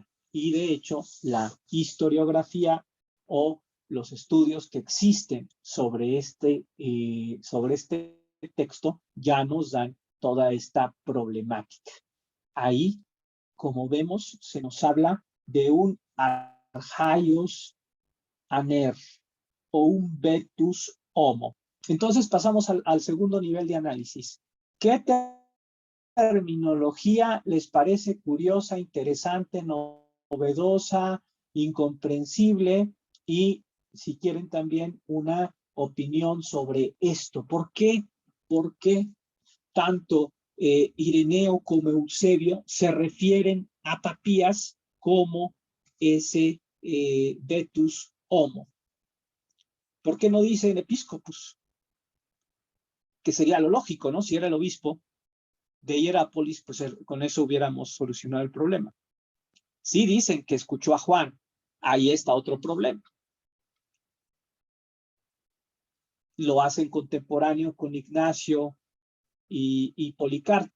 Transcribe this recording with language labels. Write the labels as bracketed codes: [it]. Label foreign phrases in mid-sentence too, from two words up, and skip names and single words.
[es] Y de hecho, la historiografía o los estudios que existen sobre este texto ya nos dan toda esta problemática. Ahí, como vemos, se nos habla de un [el] ἀρχαῖος ἀνήρ [es] o un [la] vetus homo. [es] Entonces pasamos al segundo nivel de análisis. ¿Qué terminología les parece curiosa, interesante, novedosa, incomprensible? Y si quieren también una opinión sobre esto. ¿Por qué tanto Ireneo como Eusebio se refieren a Papías como ese [la] vetus homo? [es] ¿Por qué no dicen episcopus? Que sería lo lógico, ¿no? Si era el obispo de Hierápolis, pues con eso hubiéramos solucionado el problema. Sí dicen que escuchó a Juan, ahí está otro problema. Lo hacen contemporáneo con Ignacio y Policarpo.